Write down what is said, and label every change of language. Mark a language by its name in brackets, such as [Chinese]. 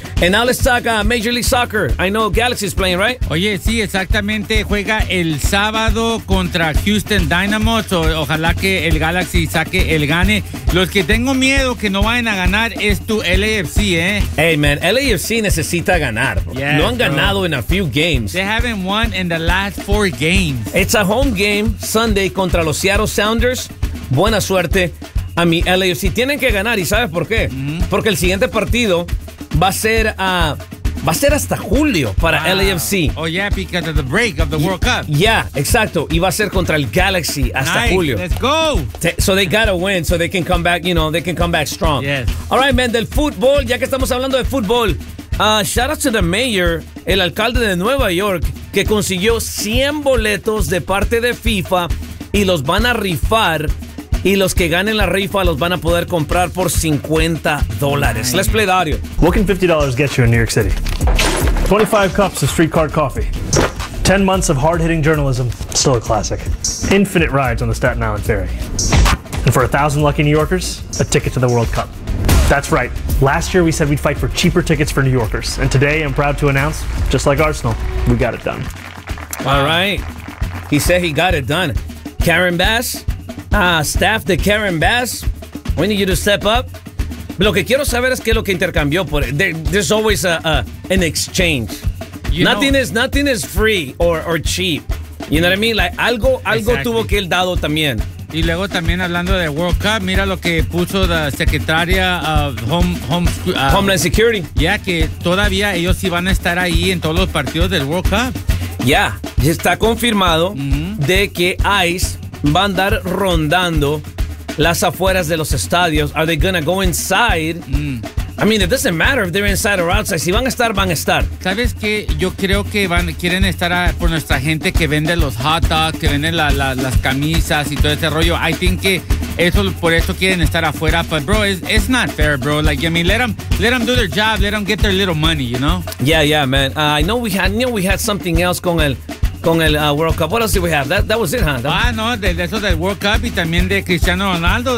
[English] And now let's talk Major League Soccer. I know Galaxy is playing, right? [Spanish] Oye, sí, exactamente. Juega el sábado contra Houston Dynamo. Ojalá que el Galaxy saque el gane. Los que tengo miedo que no vayan a ganar es tu LAFC, ¿eh? [English] Hey, man, [Spanish] LAFC necesita ganar. [English] Yes, [Spanish] no han ganado en [English] a few games. They haven't won in the last four games. It's a home game Sunday [Spanish] contra los Seattle Sounders. Buena suerte a mi LAFC. Tienen que ganar, ¿y sabes por qué? Mm-hmm. Porque el siguiente partido va a ser hasta julio para LAFC. [English] Oh, yeah, because of the break of the World Cup. Yeah, exacto. [Spanish] Y va a ser contra el Galaxy hasta julio. [English] Let's go. So they gotta win so they can come back, you know, they can come back strong. Yes. All right, man, [Spanish] del fútbol, ya que estamos hablando de fútbol, [English] shout out to the mayor, [Spanish] el alcalde de Nueva York, que consiguió 100 boletos de parte de FIFA y los van a rifar. Y los que ganen la rifa los van a poder comprar por $50. [English] Let's play Dario. What can $50 get you in New York City? 25 cups of street cart coffee. 10 months of hard-hitting journalism. Still a classic. Infinite rides on the Staten Island Ferry. And for 1,000 lucky New Yorkers, a ticket to the World Cup. That's right. Last year we said we'd fight for cheaper tickets for New Yorkers. And today I'm proud to announce, just like Arsenal, we got it done. All right. He said he got it done. Karen Bass. Staff de Karen Bass, we need you to step up. [Spanish] Lo que quiero saber es qué es lo que intercambió por. [English] There's always an exchange. Nothing is free or cheap. You know what I mean? Like algo exactly. [Spanish] Tuvo que él dado también. Y luego también hablando de World Cup, mira lo que puso la secretaria of [English] Homeland Security. [Spanish] Yeah, que todavía ellos sí van a estar ahí en todos los partidos del World Cup. Yeah, ya está confirmado de que ICE va a andar rondando las afueras de los estadios. [English] Are they gonna go inside? I mean, it doesn't matter if they're inside or outside. [Spanish] Si van a estar, van a estar. ¿Sabes qué? Yo creo que quieren estar por nuestra gente que vende los hot dogs, que vende las camisas y todo ese rollo. [English] I think [Spanish] que eso, por eso quieren estar afuera. [English] But, bro, it's not fair, bro. Like, I mean, let them do their job. Let them get their little money, you know? Yeah, man. I know we had something else con el... Con el World Cup. What else did we have? That was it, huh? [Spanish] Eso del World Cup y también de Cristiano Ronaldo.